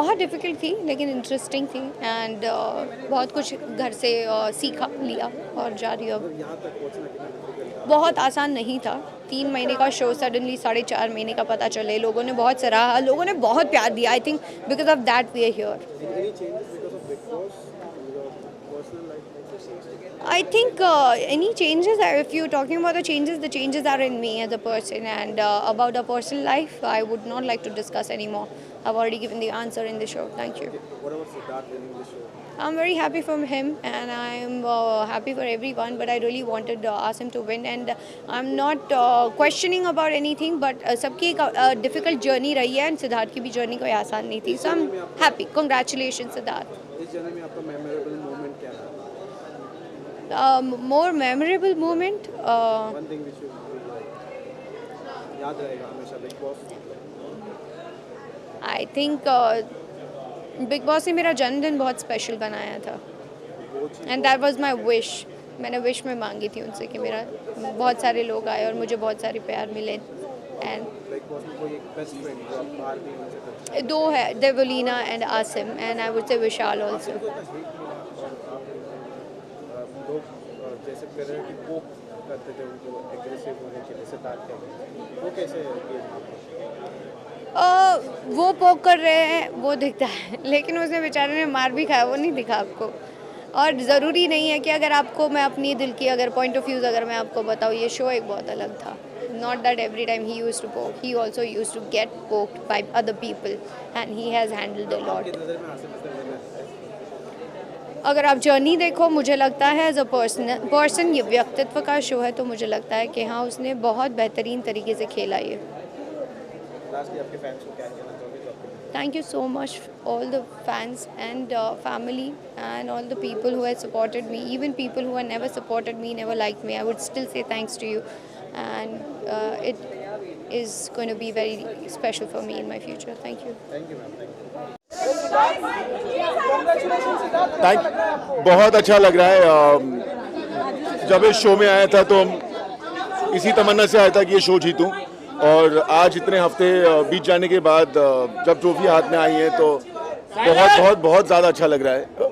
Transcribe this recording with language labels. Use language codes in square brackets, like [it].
[hi] बहुत डिफ़िकल्ट थी लेकिन इंटरेस्टिंग थी एंड बहुत कुछ घर से सीखा लिया और जा रही अब। यहाँ तक पहुँचना कितना डिफिकल्ट था? बहुत आसान नहीं था। 3 महीने का शो सडनली 4.5 महीने का पता चले, लोगों ने बहुत सराहा, लोगों ने बहुत प्यार दिया। [en] I think because of that we are here. Any changes because of Big Boss in your personal life? I think any changes, if you're talking about the changes are in me as a person, and about a personal life, I would not like to discuss anymore. I've already given the answer in the show. Thank you. What about Siddharth winning the show? I'm very happy for him, and I'm happy for everyone, but I really wanted Asim to win, and I'm not questioning about anything, but [hi] सबकी एक [en] difficult journey [hi] रही है, [en] and [hi] Siddharth की भी [en] journey [hi] कोई आसान नहीं थी, [en] so I'm happy. Congratulations, Siddharth. [hi] इस जर्नी में आपका मेमोरेबल मोमेंट क्या था? [en] More memorable moment. One thing which you [hi] याद रहेगा हमेशा [en] Big Boss? I think [hi] big boss ने मेरा जन्मदिन बहुत स्पेशल बनाया था, [en] And that was my wish. [hi] मैंने विश में मांगी थी उनसे कि मेरा बहुत सारे लोग आए और मुझे बहुत सारे प्यार मिले. [en] and [hi] बिग बॉस में कोई एक बेस्ट फ्रेंड जो आप बाहर भी उनसे टच? [en] 2 है, Devoleena and Asim, and I would say Vishal also. [hi] लोग जैसे पेरेंट की पोक करते थे उनको एग्रेसिव होने के लिए, सिद्धार्थ के वो कैसे वो पोक कर रहे हैं वो दिखता है, लेकिन उसने बेचारे ने मार भी खाया, वो नहीं दिखा आपको. और ज़रूरी नहीं है कि अगर आपको, मैं अपनी दिल की अगर पॉइंट ऑफ व्यूज़ अगर मैं आपको बताऊँ, ये शो एक बहुत अलग था. [en] Not that every time he used to poke, he also used to get poked by other people, and he has handled a lot. [hi] आपकी नज़र में आसिम इस तरह अगर आप जर्नी देखो, मुझे लगता है [en] as a person [hi] ये व्यक्तित्व का शो है, तो मुझे लगता है कि हाँ उसने बहुत बेहतरीन तरीके से खेला ये. लास्ट आपके फैंस को क्या कहना चाहोगे जो आपके? [en] Thank you so much, all the fans and family and all the people who have supported me, even people who have never supported me, never liked me. I would still say thanks to you, and it is going to be very special for me in my future. Thank you. Thank you ma'am, thank you. [hi] बहुत अच्छा लग रहा है. जब इस show में आया था तो इसी तमन्ना से आया था कि ये शो जीतूं. और आज इतने हफ्ते बीत जाने के बाद जब ट्रॉफी हाथ में आई है तो बहुत बहुत बहुत ज़्यादा अच्छा लग रहा है।